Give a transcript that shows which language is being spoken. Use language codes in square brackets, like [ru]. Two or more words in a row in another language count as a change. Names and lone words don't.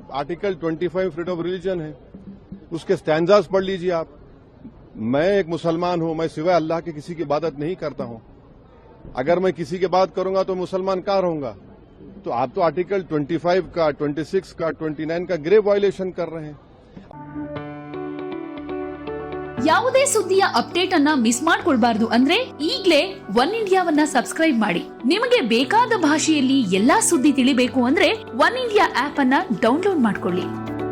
[hi] आर्टिकल 25 [en] freedom of religion [hi] है, उसके स्टैंजास पढ़ लीजिए आप। मैं एक मुसलमान हूं, मैं सिवाय अल्लाह की किसी की इबादत नहीं करता हूं। अगर मैं किसी की बात करूंगा तो मुसलमान कहां रहूंगा? तो आप तो आर्टिकल 25 का, 26 का, 29 का [en] grave violation [hi] कर रहे हैं। [kn] ಯಾವುದೇ ಸುದ್ದಿಯ ಅಪ್ಡೇಟ್ ಅನ್ನ ಮಿಸ್ ಮಾಡ್ಕೊಳ್ಬಾರ್ದು ಅಂದ್ರೆ ಈಗಲೇ ಒನ್ ಇಂಡಿಯಾವನ್ನ ಸಬ್ಸ್ಕ್ರೈಬ್ ಮಾಡಿ. ನಿಮಗೆ ಬೇಕಾದ ಭಾಷೆಯಲ್ಲಿ ಎಲ್ಲಾ ಸುದ್ದಿ ತಿಳಿಬೇಕು ಅಂದ್ರೆ ಒನ್ ಇಂಡಿಯಾ ಆಪ್ ಅನ್ನ ಡೌನ್ಲೋಡ್ ಮಾಡ್ಕೊಳ್ಳಿ.